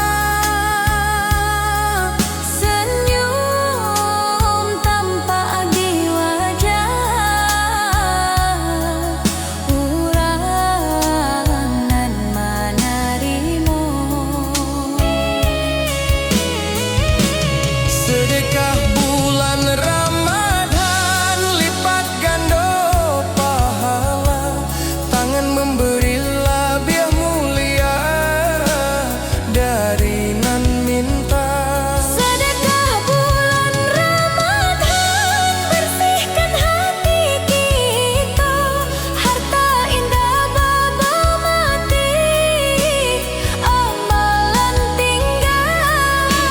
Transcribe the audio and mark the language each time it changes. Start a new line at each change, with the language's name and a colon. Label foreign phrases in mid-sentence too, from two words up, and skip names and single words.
Minangkabau: Senyum tampak di wajah urang nan manarimo.
Indonesian: sedekah bulan Ramadan lipat ganda pahala, tangan memberi lebih mulia dari nan minta. Sedekah bulan Ramadan bersihkan hati kita, harta indah baba mati, amalan tinggal.